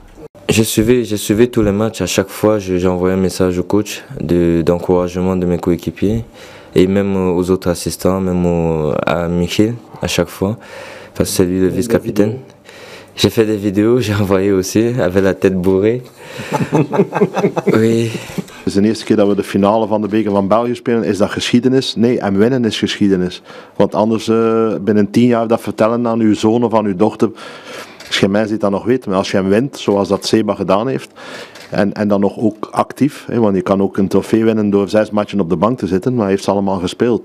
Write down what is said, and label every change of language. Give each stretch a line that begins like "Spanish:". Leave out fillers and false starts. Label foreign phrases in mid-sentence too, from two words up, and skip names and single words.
French: J'ai suivi tous les matchs. À chaque fois, j'ai envoyé un message au coach d'encouragement de mes coéquipiers. Et même aux autres assistants, même à Michiel, à chaque fois, parce que c'est lui le vice-capitaine. J'ai fait des vidéos, j'ai envoyé aussi, avec la tête bourrée. Oui.
Dutch: Het is de eerste keer dat we de finale van de beker van België spelen. Is dat geschiedenis? Nee, en winnen is geschiedenis. Want anders binnen 10 jaar dat vertellen aan uw zoon of aan uw dochter. Er is geen mens die dat nog weet, maar als je hem wint, zoals dat Seba gedaan heeft, en dan nog ook actief, want je kan ook een trofee winnen door 6 matchen op de bank te zitten, maar hij heeft ze allemaal gespeeld.